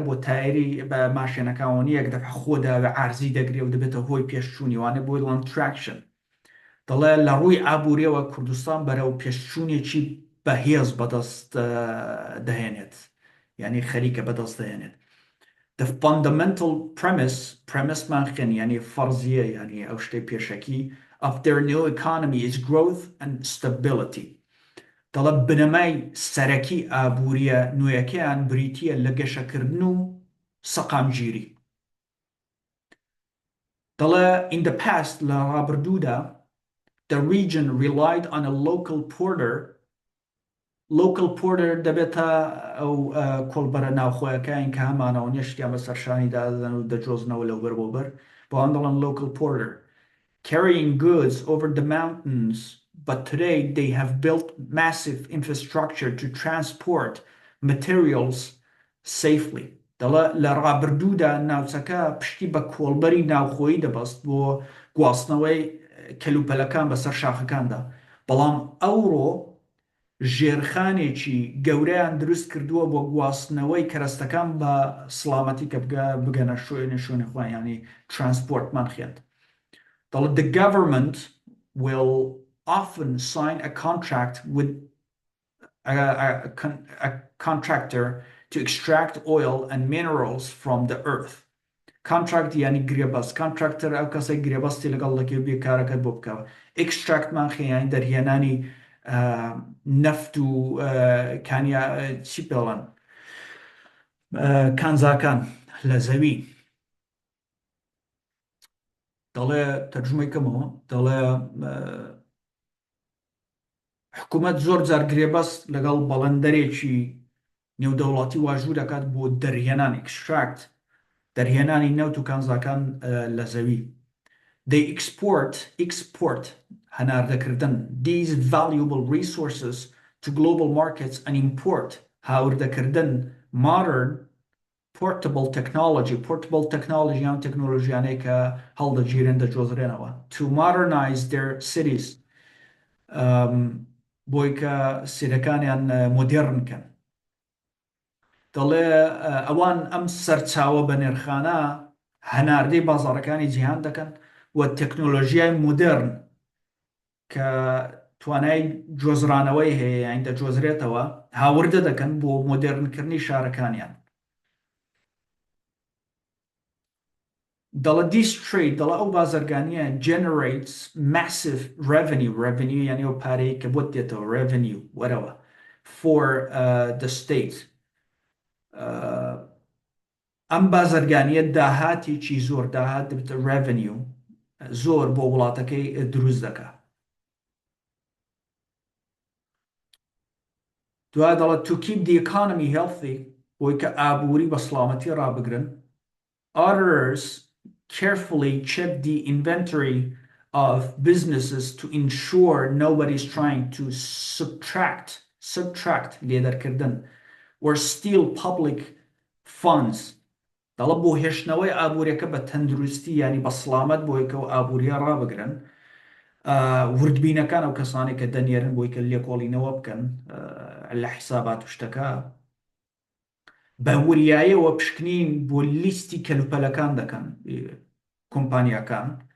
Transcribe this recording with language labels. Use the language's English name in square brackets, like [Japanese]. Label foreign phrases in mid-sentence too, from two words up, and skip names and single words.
[Central Kurdish] بۆ تایری بە ماشێنەکانەوەنی یەک دەفع خۆدا بە عارزی دەگرێ و دەبێتە هۆی پێشچوونیوانە بۆی لەن traction دەڵێ لە ڕووی ئابوووریەوە کوردستان بەرەو پێشچوونێکی بەهێز بەدەست دەهێنێت ینی خەریکە بەدەست دەهێنێت [English] the fundamental premise [Central Kurdish] مان خێن ینی فەرزیە ینی ئەو شتەی پێشەکی [English] of their new economy is growth and stability [Central Kurdish] دەڵێ بنەمای سەرەکی ئابووریە نوێیەکەیان بریتیە لە گەشەکردن و سەقامگیری دەڵێ [English] in the past [Central Kurdish] لە ڕابردوودا [English] the region relied on a local [Central Kurdish] دەبێتە ئەو کۆڵبەرە ناوخۆیەکەیان کە هەمانەوە نیشتیان بە سەرشانی دادەن و دەجۆزنەوە لەوبەر بۆ بەر بەوان دەڵێن [English] local porter carrying goods over the mountains but today they have built massive infrastructure to transport materials safely [Central Kurdish] دەڵێ لە ڕابردوودا ناوچەکە پشتی بە کۆڵبەری ناوخۆیی دەبەست بۆ گواستنەوەی کەلوپەلەکان بەسەر شاخەکاندا بەڵام ئەوڕۆ ژێرخانێکی گەورەیان دروست کردووە بۆ گواستنەوەی کەرەستەکان بە سڵامەتی کە بگەنە شوێنە خۆیان ینی ترانسپۆرتمان خێت دەڵێت [English] the government will often sign a contract with a contractor to extract oil and minerals from the earth. [Central Kurdish] Contract ینی گرێبەست contractor ئەو کەسەی گرێبەستی لەگەڵ دەکەوێت بێ کارەکەت بۆ بکەوە extract مان خێیانی دەرهێنانی نەفت و کانیا چی پێڵەن کانزاکان لە زەوی دەڵێ تەرجمەی کەمەوە دەڵێ حکوومەت زۆر جار گرێبەست لەگەڵ بەڵەندەرێکی نێودەوڵاتی واژوور دەکات بۆ دەرهێنان extract دەرهێنانی نەوت و کانزاکان لە زەوی [English] they export هەناردەکردن these valuable resources to global markets and import هاوردەکردن modern portable technology [Central Kurdish] یان تەکنۆلۆژیانەی کە هەڵدەگیرێن دەجۆزرێنەوە [English] to modernize their cities [Central Kurdish] بۆی کە سیرەکانیان مۆدێرن کەن دەڵێ ئەوان ئەم سەرچاوە بە نرخانە هەناردەی بازاڕەکانی جیهان دەکەن و تەکنۆلۆژیای مۆدێرن کە توانای جۆزرانەوەی هەیە یان دەجۆزرێتەوە هاوردە دەکەن بۆ مۆدێرنکردنی شارەکانیان دەڵێ [English] this trade [Central Kurdish] دەڵێ ئەو بازرگانیە [English] generates massive revenue [Central Kurdish] یعنی ئەو پارەی کە بۆت دێتەوە revenue وەرەوە [English] for the state [Central Kurdish] ئەم بازرگانیە داهاتێکی زۆر داهات دەبێتە revenue زۆر بۆ وڵاتەکەی دروست دەکات دوای دەڵێت [English] to keep the economy healthy [Central Kurdish] بۆی کە ئابووری بە سڵامەتی ڕابگرن [English] auditors carefully check the inventory of businesses to ensure nobody's trying to subtract لێدەرکردن or steal public funds [Central Kurdish] دەڵێ بۆ هێشتنەوەی ئابووریەکە بە تەندروستی ینی بە سڵامەت بۆی کە ئەو ئابووریە ڕابگرن وردبینەکان ئەو کەسانی کە دەنێرن بۆی کە لێکۆڵینەوە بکەن لە حیسابات و شتەکە بە وریایەوە پشکنین بۆ لیستی کەلوپەلەکان دەکەن کۆمپانیاکان